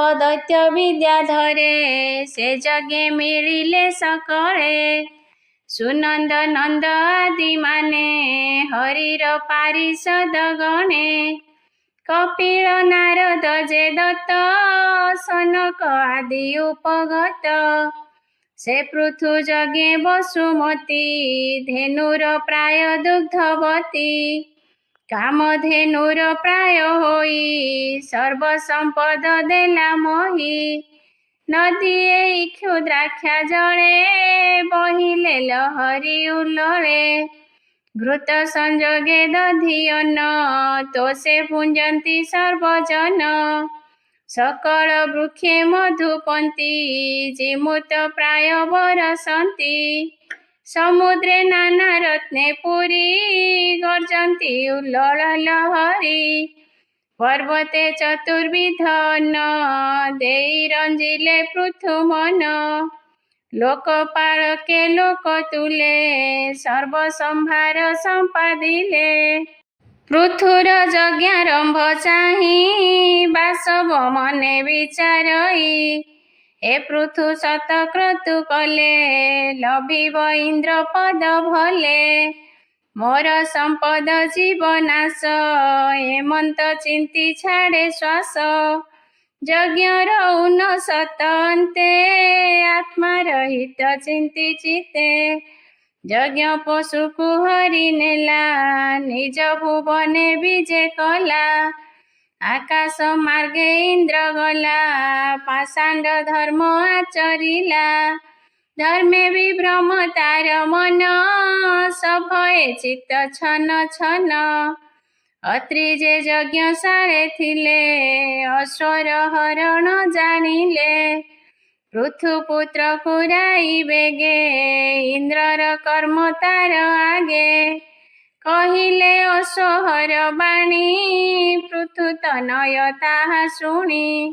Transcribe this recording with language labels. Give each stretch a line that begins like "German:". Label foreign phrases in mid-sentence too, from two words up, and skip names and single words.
Odia: ଦୈତ୍ୟ ବିଦ୍ୟାଧରେ ସେ ଯଜ୍ଞେ ମିଳିଲେ ସକଳେ ସୁନନ୍ଦ ନନ୍ଦ ଆଦି ମାନେ ହରିର ପାରିଷଦ ଗଣେ କପିଳ ନାରଦ ଯେ ଦତ୍ତ ସନକ ଆଦି ଉପଗତ ସେ ପୃଥୁ ଯଜ୍ଞେ ବସୁମତୀ ଧେନୁର ପ୍ରାୟ ଦୁଗ୍ଧବତୀ କାମଧେନୁର ପ୍ରାୟ ହୋଇ ସର୍ବ ସମ୍ପଦ ଦେଲା ମୋହି ନଦୀଏ କ୍ଷୁଦ୍ରାକ୍ଷା ଜଳେ ବହିଲେ ଲହରୀ ଉଲ୍ଲଳେ ଘୃତ ସଞ୍ଜୋଗେ ଦଧି ଅନ୍ନ ତୋଷେ ପୁଞ୍ଜନ୍ତି ସର୍ବଜନ ସକଳ ବୃକ୍ଷେ ମଧୁପନ୍ତି ଜିମୁତ ପ୍ରାୟ ବରଷନ୍ତି ସମୁଦ୍ରେ ନାନା ରତ୍ନେ ପୁରୀ ଗର୍ଜନ୍ତି ଉଲ୍ଲଳ ଲହରୀ ପର୍ବତେ ଚତୁର୍ବିଧ ଅନ୍ନ ଦେଇ ରଞ୍ଜିଲେ ପୃଥୁ ମନ ଲୋକପାଳକେ ଲୋକ ତୁଲେ ସର୍ବସମ୍ଭାର ସମ୍ପାଦିଲେ ପୃଥୁର ଯଜ୍ଞାରମ୍ଭ ଚାହି ବାସବ ମନେ ବିଚାରଇ ଏ ପୃଥୁ ଶତକ୍ରତୁ କଲେ ଲଭିବ ଇନ୍ଦ୍ର ପଦ ଭଲେ ମୋର ସମ୍ପଦ ଜୀବନାଶ ହେମନ୍ତ ଚିନ୍ତି ଛାଡ଼େ ଶ୍ୱାସ ଯଜ୍ଞର ଉନ୍ନତ ଅନ୍ତେ ଆତ୍ମା ରହିତ ଚିନ୍ତି ଚିତେ ଯଜ୍ଞ ପଶୁକୁ ହରି ନେଲା ନିଜ ଭୁବନେ ବିଜେ କଲା ଆକାଶ ମାର୍ଗେ ଇନ୍ଦ୍ର ଗଲା ପାଷାଣ୍ଡ ଧର୍ମ ଆଚରିଲା ଧର୍ମେ ବିଭ୍ରମ ତାର ମନ ସଭୟେ ଚିତ୍ତ ଛନ ଛନ ଅତ୍ରି ଯେ ଯଜ୍ଞଶାଳେ ଥିଲେ ଅଶ୍ୱର ହରଣ ଜାଣିଲେ ପୃଥୁପୁତ୍ର କୁରାଇ ବେଗେ ଇନ୍ଦ୍ରର କର୍ମ ତାର ଆଗେ କହିଲେ ଅସୋହର ବାଣୀ ପୃଥୁ ତନୟ ତାହା ଶୁଣି